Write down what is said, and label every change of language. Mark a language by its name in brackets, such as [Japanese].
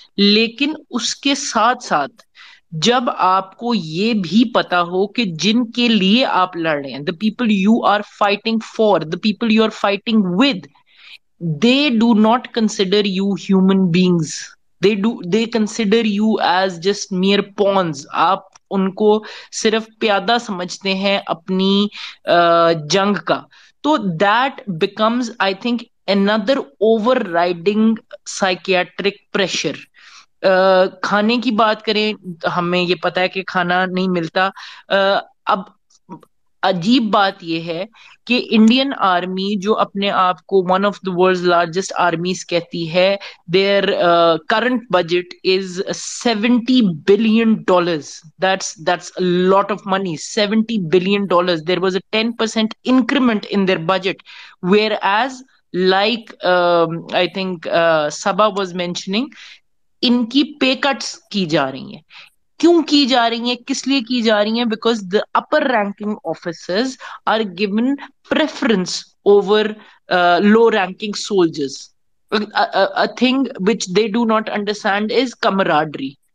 [Hindi] लेकिन उसके साथ साथ जब आपको ये भी पता हो कि जिनके लिए आप लड़ रहे हैं, [English] The people you are fighting for, the people you are fighting with, they do not consider you human beings. They consider you as just mere pawns. [Hindi] आप उनको सिर्फ प्यादा समझते हैं अपनी जंग का. [English] तो that becomes, I think, another overriding psychiatric pressure. [Hindi] खाने की बात करें, हमें ये पता है कि खाना नहीं मिलता. अब अजीब बात यह है कि इंडियन आर्मी जो अपने आप को [English] one of the world's largest armies [Hindi] कहती है, [English] Their current budget is $70 billion. That's a lot of money. $70 billion. There was a 10% increment in their budget, whereas like I think Sabha was mentioning, [Hindi] इनकी पे cuts की जा रही हैं. क्यों की जा रही हैं, [English] किस लिए की जा रही हैं? Because the upper ranking officers are given preference over low ranking soldiers. A thing which they do not understand is camaraderie.